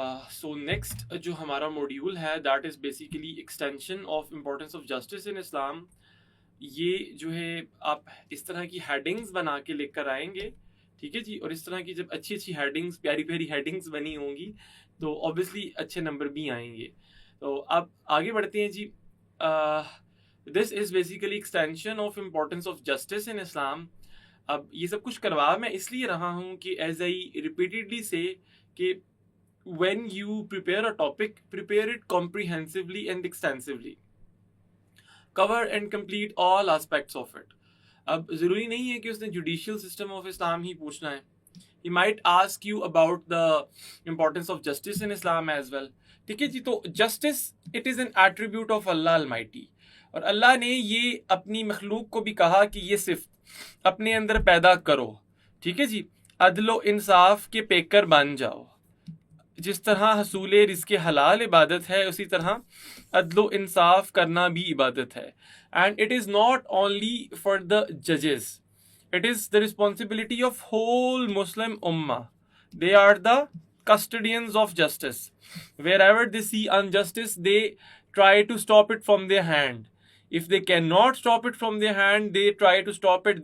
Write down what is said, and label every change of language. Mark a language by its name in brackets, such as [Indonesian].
[English] So next [Urdu] جو ہمارا module ہے, [English] that is basically extension of importance of justice in Islam. [Urdu] یہ جو ہے آپ اس طرح کی ہیڈنگز بنا کے لکھ کر آئیں گے. ٹھیک ہے جی. اور اس طرح کی جب اچھی اچھی ہیڈنگز, پیاری پیاری ہیڈنگز بنی ہوں گی تو [English] obviously [Urdu] اچھے نمبر بھی آئیں گے. تو اب آگے بڑھتے ہیں جی. [English] This is basically extension of importance of justice in Islam. [Urdu] اب یہ سب کچھ کروا میں اس لیے رہا ہوں کہ [English] As I repeatedly say کہ when you prepare a topic, prepare it comprehensively and extensively. Cover and complete all aspects of it. [Urdu] اب ضروری نہیں ہے کہ اس نے جوڈیشل سسٹم آف اسلام ہی پوچھنا ہے. [English] He might ask you about the importance of justice in Islam as well. [Urdu] ٹھیک ہے جی. [English] تو justice, it is an attribute of Allah Almighty. [Urdu] اور اللہ نے یہ اپنی مخلوق کو بھی کہا کہ یہ صفت اپنے اندر پیدا کرو. ٹھیک ہے جی. عدل و انصاف کے پیکر بن جاؤ. جس طرح حصول رزق حلال عبادت ہے, اسی طرح عدل و انصاف کرنا بھی عبادت ہے. [English] And it is not only for the judges. It is the responsibility of whole Muslim ummah. They are the custodians of justice. Wherever they see injustice, they try to stop it from their hand. If they cannot stop it from their hand, they try to stop it.